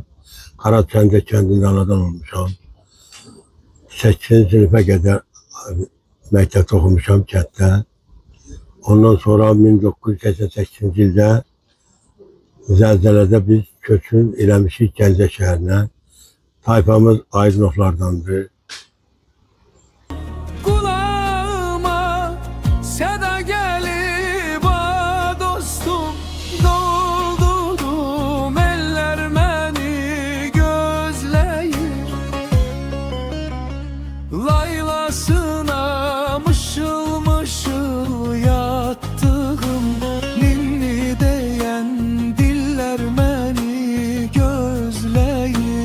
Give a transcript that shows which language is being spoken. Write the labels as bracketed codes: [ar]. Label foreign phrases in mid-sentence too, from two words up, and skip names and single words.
[az] Qaracəndə kəndində anadan olmuşam. 8-ci sinifə qədər məktəbdə oxumuşam kənddə. Ondan sonra 1988-ci ildə zəlzələdə biz köçün eləmişik Gəncə şəhərinə. Tayfamız Aydınovlardandır. [tr] Kulağıma seda gelip dostum, doldurdum eller beni gözleyir. Laylasına mışıl mışıl yattığım ninni diyen diller beni gözleyir.